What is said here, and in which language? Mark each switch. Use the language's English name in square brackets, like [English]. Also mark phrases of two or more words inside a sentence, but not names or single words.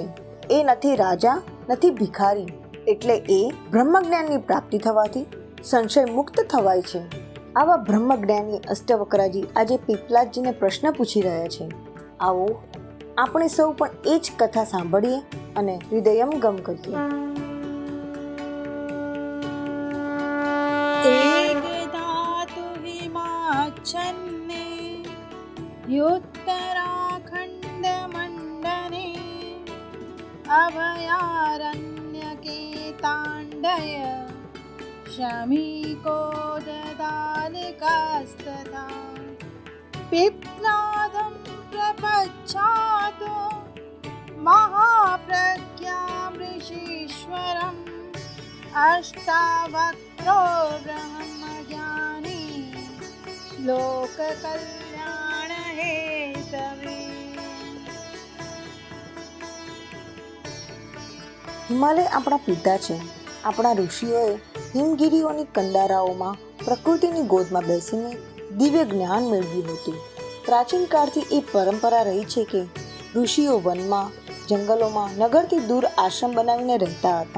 [Gujarati] એ નથી રાજા, નથી ભિખારી. એટલે એ બ્રહ્મજ્ઞાનની પ્રાપ્તિ થવાથી સંશય મુક્ત થવાય છે. આવા બ્રહ્મજ્ઞાની અષ્ટાવક્રાજી આજે પીપલાદજીને પ્રશ્ન પૂછી રહ્યા છે. આવો આપણે સૌ પણ એ જ કથા સાંભળીએ અને હૃદયંગમ કરીએ. [Sanskrit] एकदा तु हिमाच्छन्ने उत्तराखण्डमण्डले अभयारण्यके ताण्डय शमीको ददालिकास्तथा पिप्लादं प्रपच्छातो महाप्रज्ञां ऋषीश्वरम् अष्टावक्रो ब्रह्मज्ञानी लोककल्याण हेतवे. [Gujarati] હિમાલય આપણા પિતા છે. આપણા ઋષિઓએ હિમગીરીઓની કંડારાઓમાં પ્રકૃતિની ગોદમાં બેસીને દિવ્ય જ્ઞાન મેળવ્યું હતું. પ્રાચીન કાળથી એ પરંપરા રહી છે કે ઋષિઓ વનમાં, જંગલોમાં, નગરથી દૂર આશ્રમ બનાવીને રહેતા હતા.